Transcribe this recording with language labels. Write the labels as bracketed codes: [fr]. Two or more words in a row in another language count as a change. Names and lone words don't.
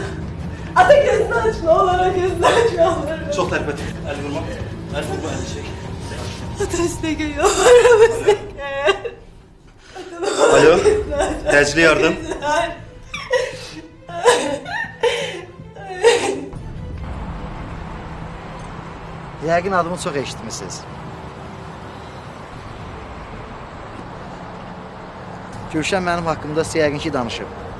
[tr] Ata gözünü aç ne olur, gözünü aç ne olur. [az] Çok terpet. El vurma. El vurma, el çek. [tr] Ata üstüne gel, yalvarırım üstüne gel. Ata ne olur, Alo, gözünü aç. [az] təcili yardım. [tr] Gözünü aç. [az] Yəqin adımı çox eşitmisiniz. Gülşən mənim haqqımda sizə yəqin ki danışıb.